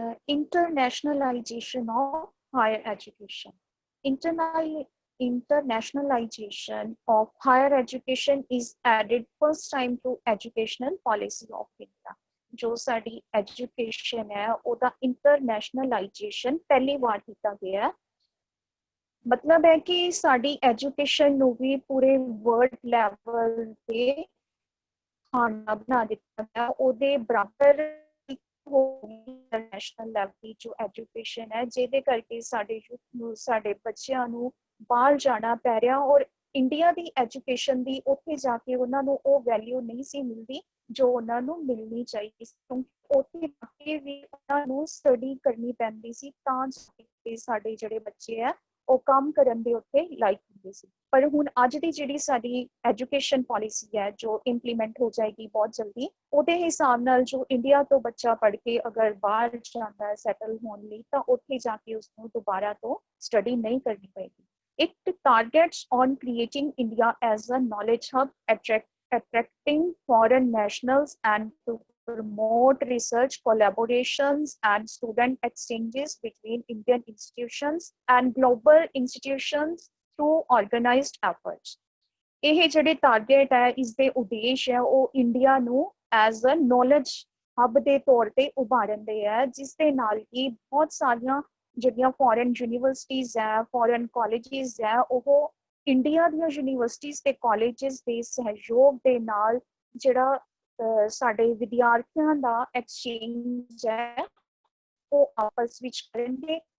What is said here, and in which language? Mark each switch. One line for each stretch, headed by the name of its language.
English: Internationalization of higher education. Internationalization of higher education is added first time to educational policy of India.
Punjabi: ਜੋ ਸਾਡੀ education ਹੈ ਉਹਦਾ ਇੰਟਰਨੈਸ਼ਨਲਾਈਜੇਸ਼ਨ ਪਹਿਲੀ ਵਾਰ ਕੀਤਾ ਗਿਆ। ਮਤਲਬ ਹੈ ਕਿ ਸਾਡੀ ਐਜੂਕੇਸ਼ਨ ਨੂੰ ਵੀ ਪੂਰੇ ਵਰਲਡ ਲੈਵਲ ਤੇ ਖਾਣਾ ਬਣਾ ਦਿੱਤਾ ਗਿਆ, ਉਹਦੇ ਬਰਾਬਰ ਇੰਟਰਨੈਸ਼ਨਲ ਲੈਵਲ ਦੀ ਜੋ ਐਜੂਕੇਸ਼ਨ ਹੈ, ਜਿਹਦੇ ਕਰਕੇ ਸਾਡੇ ਯੂਥ ਨੂੰ, ਸਾਡੇ ਬੱਚਿਆਂ ਨੂੰ ਬਾਹਰ ਜਾਣਾ ਪੈ ਰਿਹਾ। ਔਰ ਇੰਡੀਆ ਦੀ ਐਜੂਕੇਸ਼ਨ ਦੀ ਉੱਥੇ ਜਾ ਕੇ ਉਹਨਾਂ ਨੂੰ ਉਹ ਵੈਲਿਊ ਨਹੀਂ ਸੀ ਮਿਲਦੀ ਜੋ ਉਹਨਾਂ ਨੂੰ ਮਿਲਣੀ ਚਾਹੀਦੀ ਸੀ, ਕਿਉਂਕਿ ਉੱਥੇ ਜਾ ਕੇ ਵੀ ਉਹਨਾਂ ਨੂੰ ਸਟੱਡੀ ਕਰਨੀ ਪੈਂਦੀ ਸੀ ਤਾਂ ਸਾਡੇ ਜਿਹੜੇ ਬੱਚੇ ਹੈ ਉਹ ਕੰਮ ਕਰਨ ਦੇ ਉੱਤੇ ਲਾਇਕ ਹੁੰਦੇ ਸੀ। ਪਰ ਹੁਣ ਅੱਜ ਦੀ ਜਿਹੜੀ ਸਾਡੀ ਐਜੂਕੇਸ਼ਨ ਪਾਲਿਸੀ ਹੈ ਜੋ ਇੰਪਲੀਮੈਂਟ ਹੋ ਜਾਏਗੀ ਬਹੁਤ ਜਲਦੀ, ਉਹਦੇ ਹਿਸਾਬ ਨਾਲ ਜੋ ਇੰਡੀਆ ਤੋਂ ਬੱਚਾ ਪੜ੍ਹ ਕੇ ਅਗਰ ਬਾਹਰ ਜਾਂਦਾ ਹੈ ਸੈਟਲ ਹੋਣ ਲਈ, ਤਾਂ ਉੱਥੇ ਜਾ ਕੇ ਉਸਨੂੰ ਦੁਬਾਰਾ ਤੋਂ ਸਟੱਡੀ ਨਹੀਂ ਕਰਨੀ ਪਏਗੀ।
English: It targets on creating India as a knowledge hub, attracting foreign nationals and to promote research collaborations and student exchanges between Indian institutions and global institutions through organized efforts.
Punjabi: ਇਹ ਜਿਹੜੇ ਟਾਰਗੇਟ ਹੈ, ਇਸਦੇ ਉਦੇਸ਼ ਹੈ, ਉਹ ਇੰਡੀਆ ਨੂੰ as a knowledge ਹੱਬ ਦੇ ਤੌਰ ਤੇ ਉਭਾਰਨ ਦੇ ਹੈ, ਜਿਸ ਦੇ ਨਾਲ ਕਿ ਬਹੁਤ ਸਾਰੀਆਂ ਜਿਹੜੀਆਂ ਫੋਰਨ ਯੂਨੀਵਰਸਿਟੀਜ਼ ਹੈ, ਫੋਰਨ ਕਾਲਜਿਸ ਹੈ, ਉਹ ਇੰਡੀਆ ਦੀਆਂ ਯੂਨੀਵਰਸਿਟੀਜ਼ ਤੇ ਕਾਲਜਿਸ ਦੇ ਸਹਿਯੋਗ ਦੇ ਨਾਲ ਜਿਹੜਾ ਸਾਡੇ ਵਿਦਿਆਰਥੀਆਂ ਦਾ ਐਕਸਚੇਂਜ ਹੈ ਉਹ ਆਪਸ ਵਿੱਚ ਕਰਨਗੇ।